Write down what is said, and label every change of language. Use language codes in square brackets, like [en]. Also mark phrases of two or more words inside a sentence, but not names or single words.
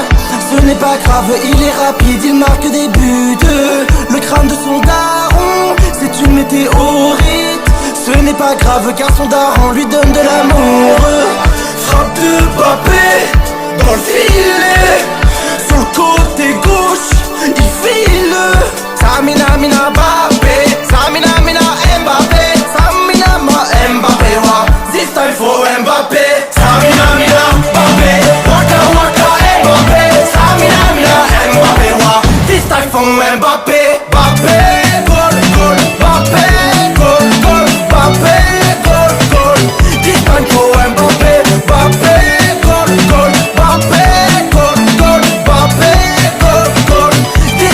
[fr] Ce n'est pas grave, il est rapide, il marque des buts. Le crâne de son daron, c'est une météorite. Ce n'est pas grave car son daron lui donne de l'amour. Frappe de Mbappé dans le filet. Sur le côté gauche, il file. Samina mina Mbappé, Samina mina Mbappé, Samina ma Mbappé, wa. [en] This time for Mbappé. Samina mina Mbappé, waka waka Mbappé, Samina mina Mbappé, wa. This time for Mbappé, Mbappé, goal, goal, Mbappé, goal, goal, Mbappé, goal, goal. This time for Mbappé, Mbappé, goal, goal, Mbappé, goal, goal, Mbappé, goal, goal.